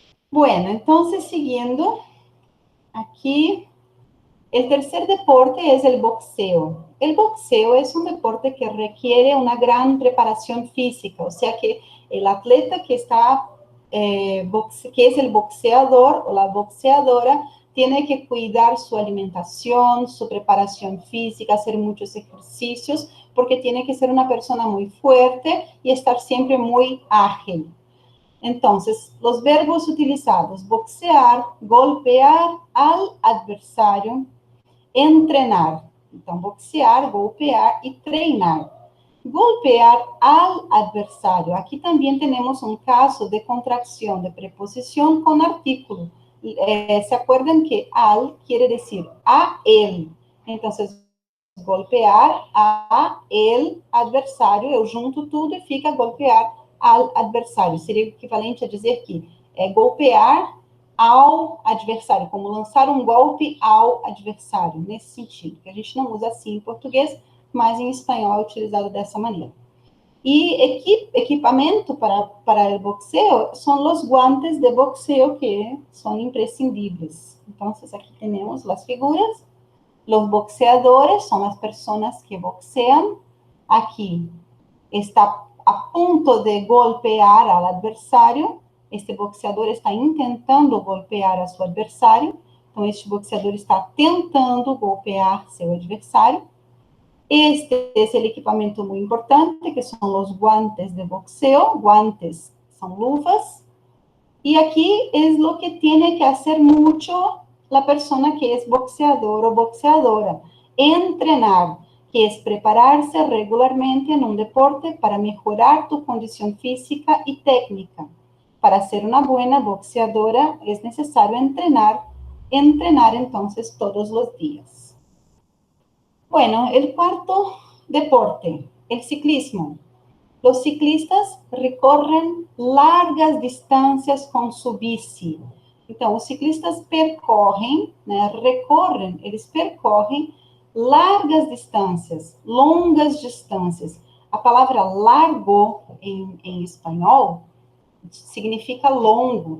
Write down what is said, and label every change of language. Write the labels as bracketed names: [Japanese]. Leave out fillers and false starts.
[Portuguese] Bueno, então, seguindo, aqui, o terceiro deporte é o boxeo. O boxeo é um deporte que requiere uma grande preparação física, ou seja, que o atleta que está, que é o boxeador ou a boxeadora, [Spanish] tiene que cuidar su alimentación, su preparación física, hacer muchos ejercicios, porque tiene que ser una persona muy fuerte y estar siempre muy ágil. Entonces, los verbos utilizados: boxear, golpear al adversario, entrenar. [Portuguese] Então, boxear, golpear y treinar. [Spanish] Golpear al adversario. Aquí también tenemos un caso de contracción de preposición con artículo. ¿Se acuerdan que al quiere decir a él? Entonces, golpear a el adversário, [Portuguese] eu junto tudo e fica golpear al adversário. Seria o equivalente a dizer que é golpear ao adversário, como lançar um golpe ao adversário, nesse sentido, que a gente não usa assim em português, mas em espanhol é utilizado dessa maneira. E equipamento para o boxeo são os guantes de boxeo, que são imprescindíveis. Então, aqui temos as figuras. [Spanish] Los boxeadores son las personas que boxean. Aquí está a punto de golpear al adversario. Este boxeador está intentando golpear a su adversario. [Portuguese] Então, este boxeador está tentando golpear seu adversário. [Spanish] Este es el equipamiento muy importante, que son los guantes de boxeo. Guantes son luvas. Y aquí es lo que tiene que hacer mucho la persona que es boxeador o boxeadora. Entrenar, que es prepararse regularmente en un deporte para mejorar tu condición física y técnica. Para ser una buena boxeadora es necesario entrenar entonces todos los días. Bueno, el cuarto deporte, el ciclismo. Los ciclistas recorren largas distâncias com sua bici. [Portuguese] Então, os ciclistas percorrem, né, eles percorrem largas distâncias, longas distâncias. A palavra largo, em espanhol, significa longo.